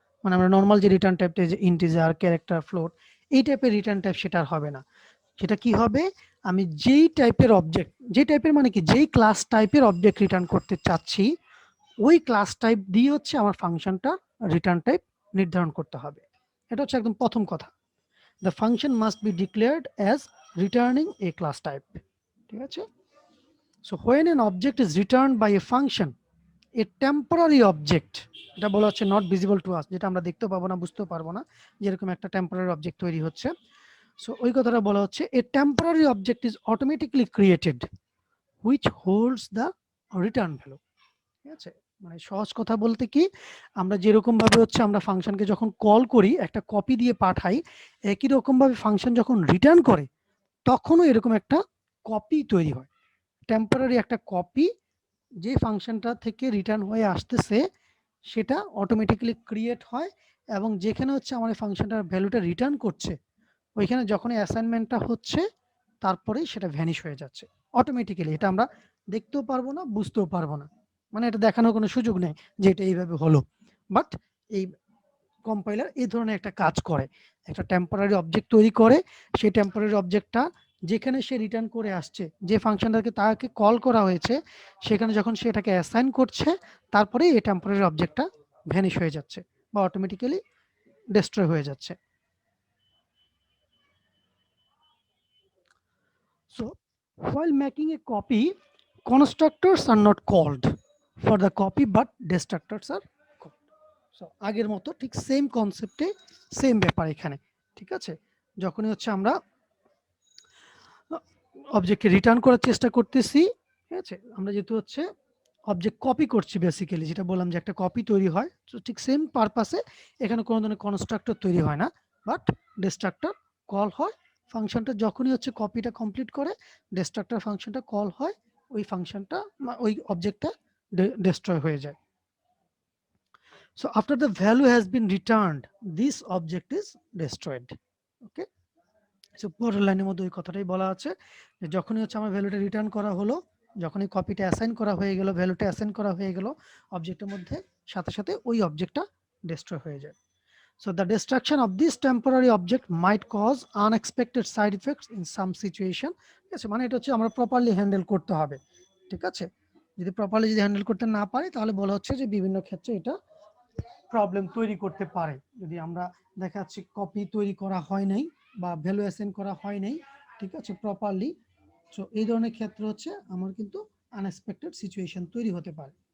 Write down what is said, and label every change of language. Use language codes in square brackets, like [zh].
[bn] মানে আমরা নর্মাল যে রিটার্ন টাইপটা, যে ইন্টিজার, ক্যারেক্টার, ফ্লোট, এই টাইপের রিটার্ন টাইপ সেটা আর হবে না। সেটা কি হবে, আমি যেই টাইপের অবজেক্ট, যে টাইপের মানে কি যেই ক্লাস টাইপের অবজেক্ট রিটার্ন করতে চাচ্ছি, ওই ক্লাস টাইপ দিয়ে হচ্ছে আমার ফাংশনটা রিটার্ন টাইপ নির্ধারণ করতে হবে। এটা হচ্ছে একদম প্রথম কথা। [en] The function must be declared as returning a class type. [bn] ঠিক আছে। [en] So when an object is returned by a function, a temporary object, [bn] এটা বলা হচ্ছে [en] not visible to us, [bn] যেটা আমরা দেখতে পাবো না, বুঝতেও পারবো না, যেরকম একটা টেম্পোরারি অবজেক্ট তৈরি হচ্ছে। সো ওই কথাটা বলা হচ্ছে [en] a temporary object is automatically created which holds the return value। [bn] ঠিক আছে। মানে সহজ কথা বলতে কি, আমরা যেরকম ভাবে হচ্ছে আমরা ফাংশনকে যখন কল করি, একটা কপি দিয়ে পাঠাই, একই রকম ভাবে ফাংশন যখন রিটার্ন করে, তখনও এরকম একটা কপি তৈরি হয়, টেম্পোরারি একটা কপি, যে ফাংশনটা থেকে রিটার্ন হয়ে আসতেছে সেটা অটোমেটিক্যালি ক্রিয়েট হয়। এবং যেখানে হচ্ছে আমার ফাংশনটার ভ্যালুটা রিটার্ন করছে, ওইখানে যখনই অ্যাসাইনমেন্টটা হচ্ছে, তারপরেই সেটা ভ্যানিশ হয়ে যাচ্ছে অটোমেটিক্যালি। এটা আমরা দেখতেও পারবো না, বুঝতেও পারবো না, মানে এটা দেখানোর কোনো সুযোগ নেই যে এটা এইভাবে হলো। বাট এই কম্পাইলার এই ধরনের একটা কাজ করে, একটা টেম্পোরারি অবজেক্ট তৈরি করে, সেই টেম্পোরারি অবজেক্টটা যেখানে সে রিটার্ন করে আসছে, যে ফাংশনটাকে তাকে কল করা হয়েছে, সেখানে যখন সেটাকে অ্যাসাইন করছে, তারপরে এই টেম্পোরারি অবজেক্টটা ভ্যানিশ হয়ে যাচ্ছে বা অটোমেটিক্যালি ডিস্ট্রয় হয়ে যাচ্ছে। [en] So while making a copy, constructors are not called for the copy but destructors are called. [bn] So আগের মতো ঠিক সেম কনসেপ্টে সেম ব্যাপার এখানে। ঠিক আছে। যখনই হচ্ছে আমরা অবজেক্টকে রিটার্ন করার চেষ্টা করতেছি, ঠিক আছে, আমরা যেহেতু হচ্ছে অবজেক্ট কপি করছি বেসিক্যালি, যেটা বললাম যে একটা কপি তৈরি হয়, তো ঠিক সেম পারপাসে এখানে কোনো ধরনের কনস্ট্রাক্টর তৈরি হয় না, বাট ডিস্ট্রাক্টর কল হয়। ফাংশনটা যখনই হচ্ছে কপিটা কমপ্লিট করে, ডিস্ট্রাক্টর ফাংশনটা কল হয়, ওই ফাংশনটা ওই অবজেক্টটা ডিস্ট্রয় হয়ে যায়। [en] So after the value has been returned, this object is destroyed. Okay. [bn] So পরের লাইনের মধ্যে ওই কথাটাই বলা আছে যে যখনই হচ্ছে আমার ভ্যালুটা রিটার্ন করা হলো, যখনই কপিটা অ্যাসাইন করা হয়ে গেল, ভ্যালুটা অ্যাসাইন করা হয়ে গেল অবজেক্টের মধ্যে, সাথে সাথে ওই অবজেক্টটা ডিস্ট্রয় হয়ে যায়। [en] So the destruction of this temporary object might cause unexpected side effects in some situation. [bn] ঠিক আছে, মানে এটা হচ্ছে আমরা প্রপারলি হ্যান্ডেল করতে হবে। ঠিক আছে, যদি প্রপারলি যদি হ্যান্ডেল করতে না পারি তাহলে বলা হচ্ছে যে বিভিন্ন ক্ষেত্রে এটা প্রবলেম তৈরি করতে পারে। যদি আমরা দেখা যাচ্ছে কপি তৈরি করা হয় নাই বা ভ্যালু অ্যাসাইন করা হয় নাই, ঠিক আছে, প্রপারলি, সো এই ধরনের ক্ষেত্রে হচ্ছে আমার কিন্তু আনএক্সপেক্টেড সিচুয়েশন তৈরি হতে পারে।